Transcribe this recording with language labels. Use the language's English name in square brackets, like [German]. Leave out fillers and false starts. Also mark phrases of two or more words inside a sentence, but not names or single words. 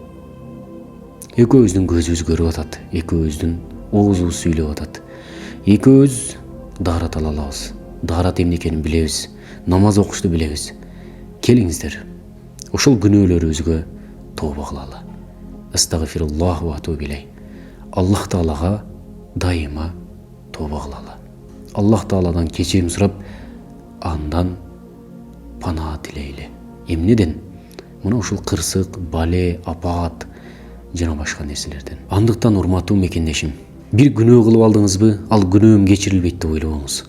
[Kyrgyz] Экөөбүздүн көзүбүз көрүп атат, экөөбүздүн оозубуз сүйлөп атат. Экөөбүз даарат ала алабыз. Даарат эмне экенин билебиз. Намаз окушту билебиз. Келиңиздер, ошол күнөөлөрүбүзгө тооба кылалы. [Arabic] أستغفر الله وأتوب إليه. [Kyrgyz] Аллах Таалага дайыма тооба кылалы. Аллах Тааладан кечирим сурап, андан панаа тилейли. Эмнеден? Мына ушул кырсык, бале, апаат, жана башка нерселерден. Андыктан урматтуу мекендешим, бир күнөө кылып алдыңызбы, ал күнөөм кечирилбейт деп ойлобоңуз.